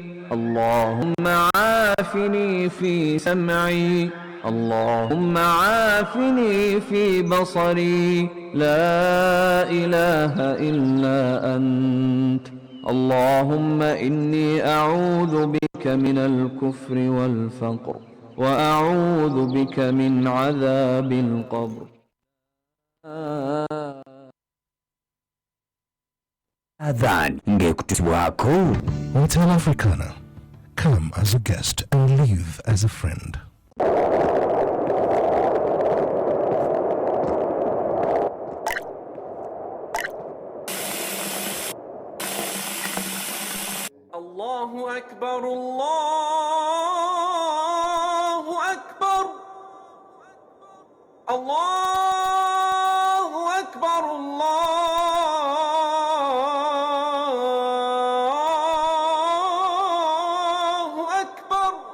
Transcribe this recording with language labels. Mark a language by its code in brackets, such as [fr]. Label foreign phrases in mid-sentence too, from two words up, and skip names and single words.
[ar] اللهم عافني في سمعي اللهم عافني في بصري لا إله إلا أنت اللهم إني أعوذ بك من الكفر والفقر وأعوذ بك من عذاب القبر. [lg] Adhan ngekutuswako. [en] Hotel Africana. Come as a guest and leave as a friend. [ar] الله أكبر الله أكبر الله أكبر الله أكبر